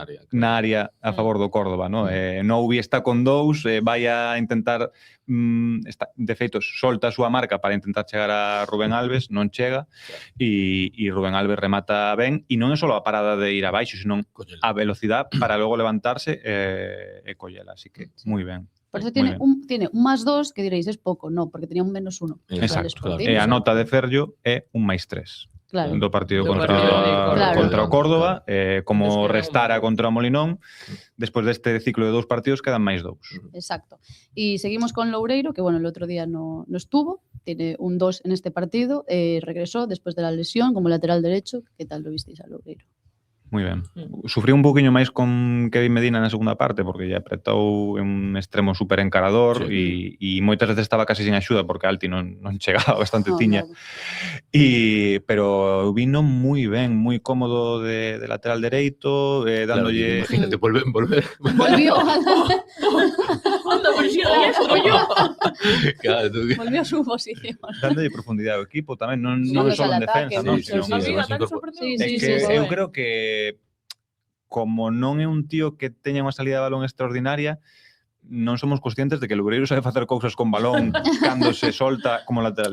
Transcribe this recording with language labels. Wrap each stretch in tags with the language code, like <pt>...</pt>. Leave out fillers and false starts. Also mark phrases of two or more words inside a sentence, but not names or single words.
<gl>área a favor do Córdoba, ¿no? Noubi está con 2, vai a intentar de feito, solta a súa marca para intentar chegar a Rubén Alves, non chega, e Rubén Alves remata ben, e non é só a parada de ir abaixo, senón a velocidade para logo levantarse e collela, así que moi ben.</gl> <es>Por eso Muy tiene un +2, que diréis, es poco. No, porque tenía un -1.</es> <gl>Exacto, claro. E a nota de Ferllo é un +3. Claro. Do partido Do contra, partido contra o Córdoba, Claro. como restara contra o Molinón, despois deste ciclo de 2 partidos quedan máis 2. Exacto.</gl> <es>Y seguimos con Loureiro, que bueno, el otro día no estuvo, tiene un 2 en este partido, regresó después de la lesión como lateral derecho. ¿Qué tal lo visteis a Loureiro?</es> <gl>Moi ben. Sufrí un poquinho máis con Kevin Medina na segunda parte, porque lle apretou un extremo super encarador e moitas veces estaba casi sin axuda, porque Alti non chegaba, bastante tiña. Pero vino moi ben, moi cómodo de lateral dereito, dándolle... Claro,</gl> <es>imagínate, volver. Volvió. Anda, puta presión, ya soy yo. Claro, tú... Volvió a su posición.</es> <gl>Dándolle profundidade ao equipo tamén, non Sumándose só</gl> <es>al en defensa, ataque,</es> <gl>non? sí, Sino- sí, Amiga, sí, tan sí, sorprendeu. Sí, É que eu creo que como non é un tío que teña unha salida de balón extraordinaria, non somos conscientes de que o Loureiro sabe facer cousas con balón cando se solta como lateral</gl>